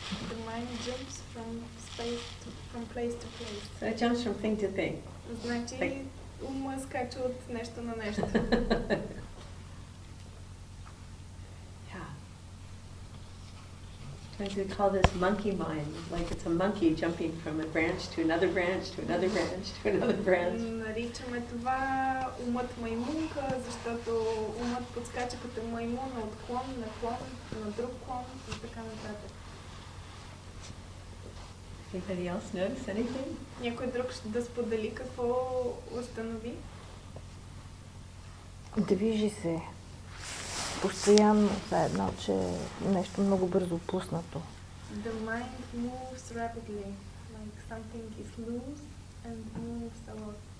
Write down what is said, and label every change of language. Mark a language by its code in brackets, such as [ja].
[en] The mind jumps from place to place. So it jumps from thing to thing. [bg] Значи ума скача от нещо на нещо. [en] Yeah. Sometimes we call this monkey mind, like it's a monkey jumping from a branch to another branch to another branch to another branch. [bg] Наричаме това умът маймунка, защото умът подскача като маймун от клон на клон, на друг клон и така нататък. [en] Anybody else notice anything? [bg] Някой друг да сподели какво установи? Движи се постоянно, едно, че нещо много бързо пуснато. [en] The mind moves rapidly, like something is loose and moves a lot.